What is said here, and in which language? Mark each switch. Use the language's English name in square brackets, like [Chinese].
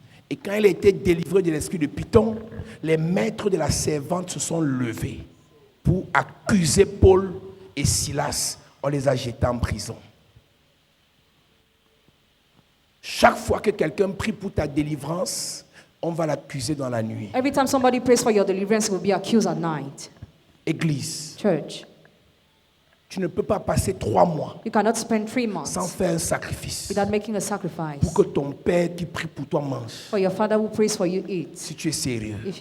[French] Et quand il a été délivré de l'esprit de Python, les maîtres de la servante se sont levés pour accuser Paul et Silas. On les a jetés en prison. Chaque fois que quelqu'un prie pour ta délivrance, on va l'accuser dans la nuit. [English] Every time somebody prays for your deliverance, will be accused at night. [French] Église. [English] Church. [French] Tu ne peux pas passer 3 mois sans faire un sacrifice pour que ton père qui prie pour toi mange. Si tu es sérieux.